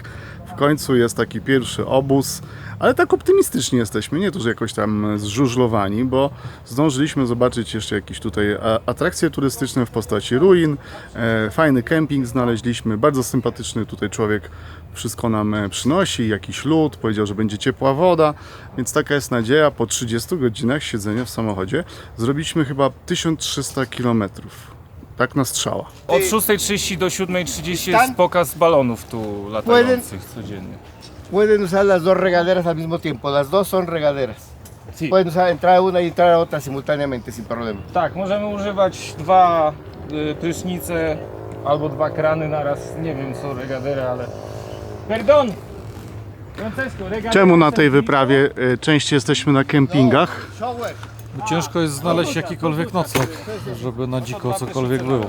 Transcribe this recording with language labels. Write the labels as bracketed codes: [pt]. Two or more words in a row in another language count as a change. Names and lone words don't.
[pl] w końcu jest taki pierwszy obóz, ale tak optymistycznie jesteśmy, nie to, że jakoś tam zżużlowani, bo zdążyliśmy zobaczyć jeszcze jakieś tutaj atrakcje turystyczne w postaci ruin, fajny kemping znaleźliśmy, bardzo sympatyczny tutaj człowiek wszystko nam przynosi, jakiś lód, powiedział, że będzie ciepła woda, więc taka jest nadzieja. Po 30 godzinach siedzenia w samochodzie zrobiliśmy chyba 1300 km. Tak na strzała. Od 6:30 do 7:30 jest pokaz balonów tu latających codziennie. [es] Pueden usar las dos regaderas al mismo tiempo, las dos son regaderas. Pueden usar entrar a una y entrar a otra simultáneamente sin problema. [pl] Tak, możemy używać dwa prysznice albo dwa krany naraz. Nie wiem co regadery, ale... [es] Perdon! Francesco, regadera. [pl] Czemu na tej wyprawie częściej jesteśmy na kempingach? Bo ciężko jest znaleźć jakikolwiek nocleg, żeby na dziko cokolwiek było.